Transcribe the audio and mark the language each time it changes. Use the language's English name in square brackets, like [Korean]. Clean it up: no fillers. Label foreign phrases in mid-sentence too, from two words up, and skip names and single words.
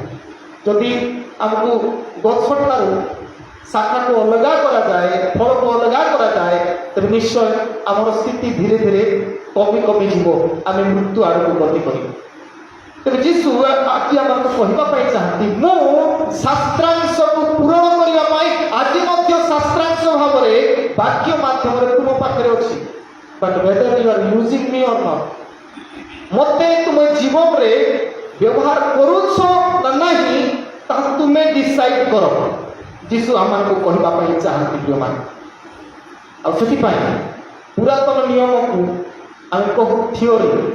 [Odia] ଯଦି ଆମକୁ ଗଛଠାରୁ ଶାଖାକୁ ଅଲଗା କରାଯାଏ, ଫଳକୁ ଅଲଗା କରାଯାଏ, ତେବେ ନିଶ୍ଚୟ ଆମର ସ୍ଥିତି ଧୀରେ ଧୀରେ କମି କମିଯିବ, ଆମେ ମୃତ୍ୟୁ ଆଡ଼କୁ ଗତି କରିବୁ। ତେବେ ଯୀଶୁ ଆଜି ଆମକୁ କହିବା ପାଇଁ ଚାହାନ୍ତି ମୁଁ ଶାସ୍ତ୍ରାଂଶକୁ ପୂରଣ କରିବା ପାଇଁ ଆଜି ମଧ୍ୟ ଶାସ୍ତ୍ରାଂଶ ଭାବରେ ବାକ୍ୟ ମାଧ୍ୟମରେ ତୁମ ପାଖରେ ଅଛି। [English] ବଟ୍ whether you are using me or not, [Odia] ମୋତେ ତୁମେ ଜୀବନରେ ବ୍ୟବହାର କରୁଛ ନା ନାହିଁ ତାହା ତୁମେ ଡିସାଇଡ୍ କର। ଯୀଶୁ ଆମମାନଙ୍କୁ କହିବା ପାଇଁ ଚାହାନ୍ତି ପ୍ରିୟମାନେ। ଆଉ ସେଥିପାଇଁ ପୁରାତନ ନିୟମକୁ ଆମେ କହୁ ଥିଓରି।